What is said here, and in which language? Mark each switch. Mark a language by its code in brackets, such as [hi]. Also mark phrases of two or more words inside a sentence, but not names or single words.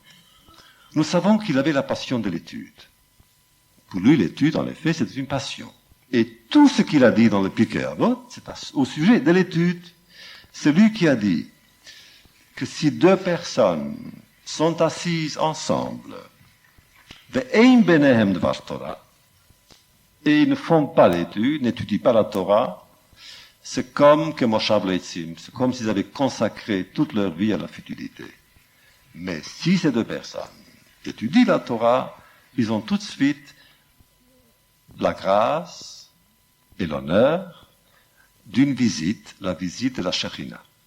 [fr] Nous savons qu'il avait la passion de l'étude. Pour lui, l'étude, en effet, c'est une passion. Et tout ce qu'il a dit dans le Pirkei Avot, c'est au sujet de l'étude. C'est lui qui a dit que si deux personnes sont assises ensemble, [he] ואין ביניהם דבר תורה, [fr] et ils ne font pas l'étude, n'étudient pas la Torah, c'est comme que [he] מושב לצים, [fr] c'est comme s'ils avaient consacré toute leur vie à la futilité. Mais si ces deux personnes étudient la Torah, ils ont tout de suite la grâce et l'honneur d'une visite, la visite de la Shekhinah.